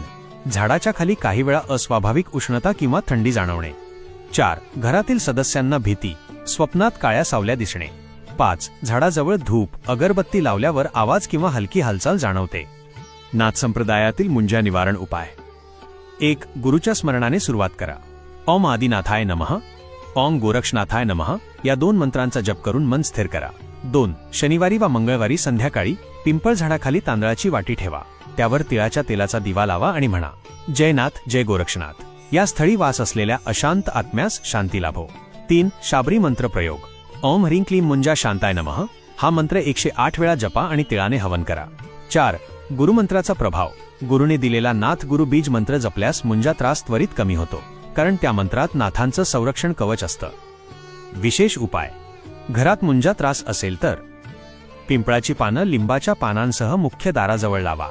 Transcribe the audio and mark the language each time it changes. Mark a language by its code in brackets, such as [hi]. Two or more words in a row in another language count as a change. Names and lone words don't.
[mr] झाडाच्या खाली काही वेळा अस्वाभाविक उष्णता किंवा थंडी जाणवणे. 4. घरातील सदस्यांना भीती, स्वप्नात काळ्या सावल्या दिसणे. 5. झाडाजवळ धूप, अगरबत्ती लावल्यावर आवाज किंवा हलकी हालचाल जाणवते. नाथ संप्रदायातील मुंजा निवारण उपाय: 1. गुरुच्या स्मरणाने सुरुवात करा. [sa] ओम आदिनाथाय नमः, ओम गोरक्षनाथाय नमः [mr] या 2 मंत्रांचा जप करून मन स्थिर करा. 2. शनिवारी वा मंगळवारी संध्याकाळी पिंपळ झाडाखाली तांदळाची वाटी ठेवा. त्यावर तिळाच्या तेलाचा दिवा लावा आणि म्हणा, जय नाथ, जय गोरक्षनाथ. या स्थळी वास असलेल्या अशांत आत्म्यास शांती लाभो. 3. शाबरी मंत्र प्रयोग. [sa] ओम ह्रीं क्लीं मुंजा शांताय नमः [mr] हा मंत्र 108 वेळा जपा आणि तिळाने हवन करा. 4. गुरुमंत्राचा प्रभाव. गुरुने दिलेला नाथ गुरु बीज मंत्र जपल्यास मुंजा त्रास त्वरित कमी होतो, कारण त्या मंत्रात नाथांचं संरक्षण कवच असतं. विशेष उपाय: घरात मुंजा त्रास असेल तर पिंपळाची पानं लिंबाच्या पानांसह मुख्य दाराजवळ लावा.